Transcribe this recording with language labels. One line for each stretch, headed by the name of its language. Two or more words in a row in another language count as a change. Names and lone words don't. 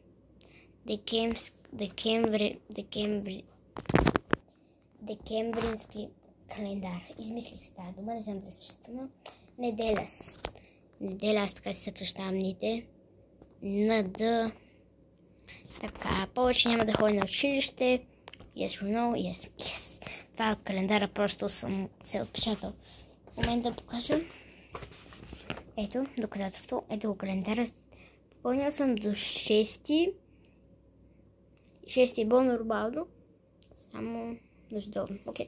Bulgarian: Декемврински календар. Измислих се тази дума, не знам дали съществува. Неделя, аз така си съкръщавам ните. Д. Така, повече няма да ходя на училище.
English: Yes or no? Yes.
Bulgarian: Това от календара просто съм се отпечатал. В момента да покажа. Ето, доказателство. Ето го календара. Попълнил съм до 6. 6 е било нормално. Само неждобно. Окей.